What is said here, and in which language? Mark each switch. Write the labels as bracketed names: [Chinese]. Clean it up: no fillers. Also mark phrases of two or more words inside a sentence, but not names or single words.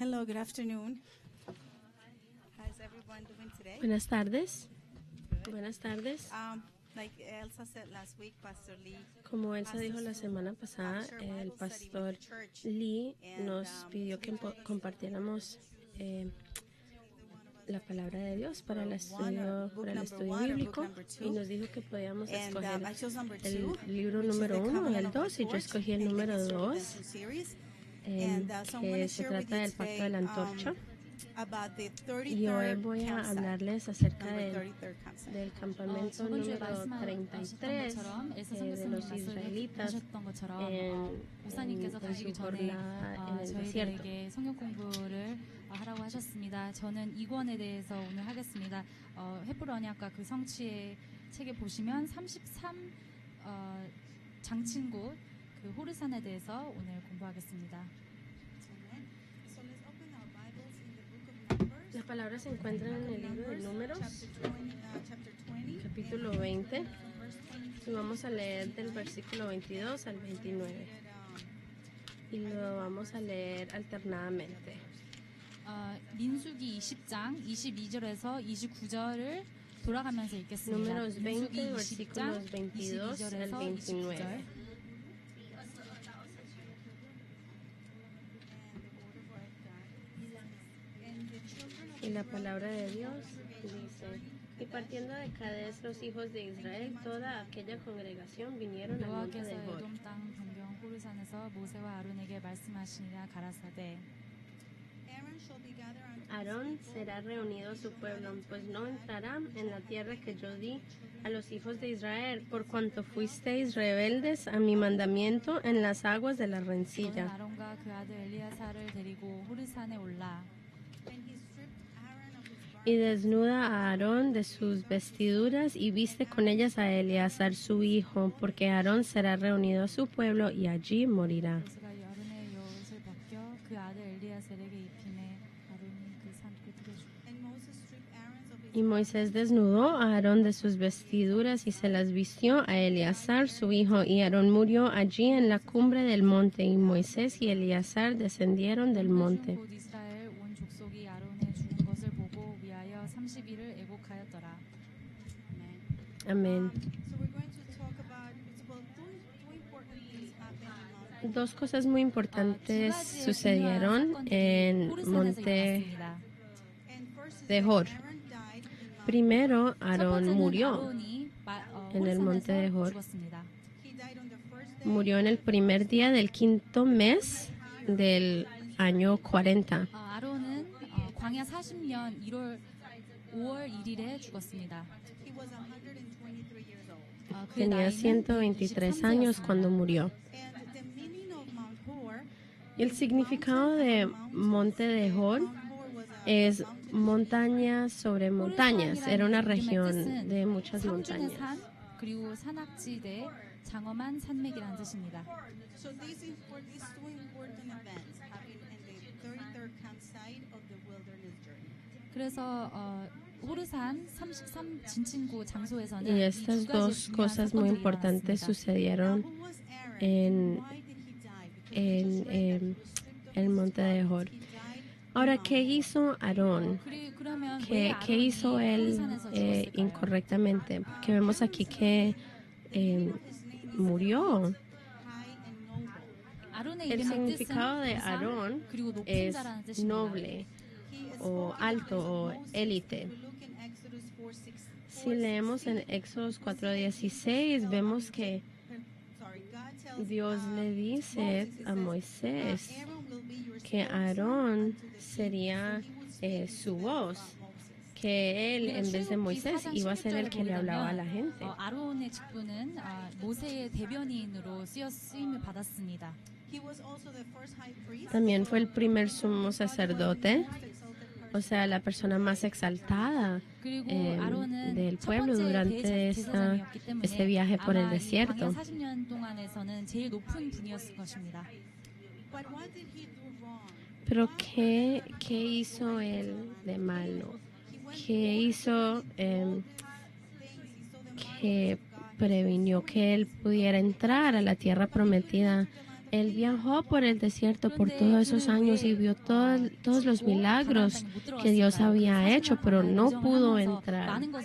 [English] good afternoon. How's everyone doing today? [Spanish] Buenas tardes. Buenas tardes. [English] Like Elsa said last week, Pastor Lee, [Spanish] Como Elsa dijo la semana pasada, el pastor Lee nos pidió que compartiéramos la palabra de Dios para el estudio bíblico y nos dijo que podíamos escoger el libro número 1 y el 2 y yo escogí el número 2 que se trata del pacto de la antorcha. Y hoy voy a hablarles acerca del campamento número 33 de los israelitas en su jornada en el desierto. [Korean] 하라고 하셨습니다. 저는 이권에 대해서 오늘 하겠습니다. 헤브로 언약과 그 성취의 책에 보시면 33 장친곳 그 호르산에 대해서 오늘 공부하겠습니다. [Spanish] La palabra se encuentra en el libro de Números, capítulo 20, y vamos a leer del versículo 22 al 29, y lo vamos a leer alternadamente. [Korean] 민수기 20장 22절에서 29절을 돌아가면서 읽겠습니다. [Spanish] Números 20, versículos 22 al 29. Y la palabra de Dios dice: y partiendo de Cades los hijos de Israel, toda aquella congregación vinieron al monte de Hor. [Korean] 에돔 땅 동경 호르산에서 모세와 아론에게 말씀하시니라 가라사대 [Spanish] Aarón será reunido a su pueblo, pues no entrará en la tierra que yo di a los hijos de Israel, por cuanto fuisteis rebeldes a mi mandamiento en las aguas de la rencilla. [Korean] 아론과 그 아들 엘리야사를 데리고 호르산에 올라 [Spanish] Y desnuda a Aarón de sus vestiduras y viste con ellas a Eleazar su hijo, porque Aarón será reunido a su pueblo y allí morirá. [Korean] 모세가 아론의 여옷을 벗겨 그 아들 엘리야셀에게 입히매 아론이 그 산 끝에 [Spanish] Y Moisés desnudó a Aarón de sus vestiduras y se las vistió a Eleazar su hijo, y Aarón murió allí en la cumbre del monte, y Moisés y Eleazar descendieron del monte. [Korean] 곧 이스라엘 온 족속이 아론의 죽은 것을 보고 위하여 30일을 애곡하였더라. [Spanish] Amén. [English] So we're going to talk about two important things happened. [Spanish] Dos cosas muy importantes [Korean] 두 가지의 [Spanish] sucedieron [Korean] 중요한 [Spanish] en [Korean] 사건들이 호르산에서 [Spanish] monte [Korean] 일어났습니다. [English] And first is [Spanish] de [English] that Hor. Aaron died [Spanish] Primero, [Korean] 첫 [Spanish] Aarón [Korean] 번째는 [Spanish] murió. [Korean] 아론이 [Spanish] en el monte de [Korean] 호르산에서 [Spanish] Hor. [Korean] 죽었습니다. [English] he died on the first day [Spanish] Murió en el primer día del quinto mes del año 40. [Korean] 아론은 광야 40년 5월 1일에 죽었습니다. [English] he was 123 years old. [Korean] 그의 [Spanish] Tenía [Korean] 나이는 [Spanish] 123 años cuando murió. [English] And the meaning of Mount Hor, [Spanish] Y el significado de monte de Hor [English] Mount Hor was a [Spanish] es montañas sobre montañas. Era una región de muchas [Korean] 상중의 [Spanish] montañas. [Korean] 산 그리고 산악지대 장엄한 산맥이라는 뜻입니다. [English] So these two important events happened in the 33rd campsite of the wilderness journey. [Korean] 그래서 호르산 33 진친구 장소에서는 [Spanish] Y [Korean] 이 [Spanish] estas [Korean] 두 가지 [Spanish] dos [Korean] 중요한 [Spanish] cosas muy [Korean] 사건들이 [Spanish] importantes [Korean] 일어났습니다. [Spanish] sucedieron [English] Who was Aaron? [Spanish] en, [English] Why did he die? Because [Spanish] en el monte de Hor. [English] he died. [Spanish] Ahora, ¿qué hizo Aarón? [Korean] 그러면 [Spanish] ¿Qué hizo él incorrectamente? Porque vemos aquí que murió. [Korean] 아론의 [Spanish] El [Korean] 이름의 [Spanish] significado de [Korean] 뜻은 [Spanish] Aarón [Korean] 그리고 높은 [Spanish] es [Korean] 자라는 뜻입니다. [Spanish] noble o alto o élite. [English] We look in Exodus 4:6. [Spanish] Si leemos en Éxodo 4:16, vemos que [English] God tells [Spanish] Dios le dice a Moisés [English] Aaron will be your [Spanish] que Aarón sería su voz, que él en vez de Moisés iba a ser el que le hablaba a la gente. [Korean] 아론의 직분은 모세의 대변인으로 쓰임을 받았습니다. [English] he was also the first high priest. [Spanish] También fue el primer sumo sacerdote, o sea, la persona más exaltada [Korean] 그리고 [Spanish] del [Korean] 아론은 첫 [Spanish] pueblo [Korean] 번째 [Spanish] durante [Korean] 대제사장이었기 때문에 [Spanish] este viaje por el [Korean] 아마 이 [Spanish] desierto. [Korean] 광야 40년 동안에서는 제일 높은 분이었을 것입니다. [English] But what did he do wrong? [Spanish] Pero ¿qué hizo él de malo? ¿Qué hizo que previnió que él pudiera entrar a la tierra prometida Él viajó por el desierto por todos esos años y vio todos los milagros que Dios había hecho, pero no pudo entrar.